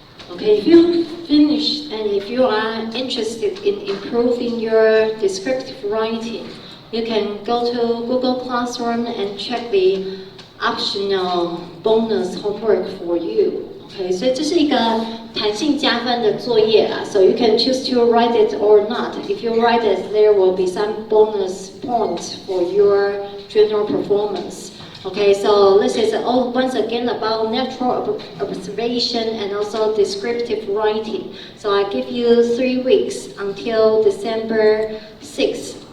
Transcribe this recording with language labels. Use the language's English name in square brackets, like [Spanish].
[English] Okay, if you finish and if you are interested in improving your descriptive writing, you can go to Google Classroom and check the optional bonus homework for you. [Chinese] Okay, 所以这是一个弹性加分的作业啦。 [English] So you can choose to write it or not. If you write it, there will be some bonus points for your general performance. Okay, so this is once again about natural observation and also descriptive writing. So I give you 3 weeks until December 6th.